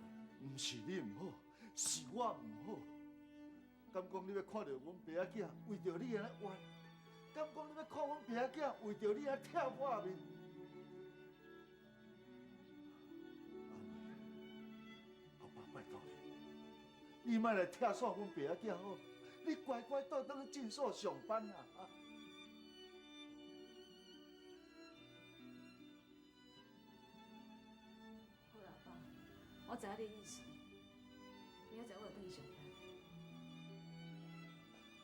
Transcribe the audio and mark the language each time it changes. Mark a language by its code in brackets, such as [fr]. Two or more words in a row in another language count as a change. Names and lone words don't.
[nan] 毋是你毋好，是我毋好。敢讲你要看到阮爸仔囝为着你安尼冤？敢讲你要看阮爸仔囝为着你安跳我面？拜托你，你莫来拆散阮爸仔囝好，你乖乖倒转去诊所上班啦！啊！好啦，爸，我知影你的意思，明仔载我就转去上班。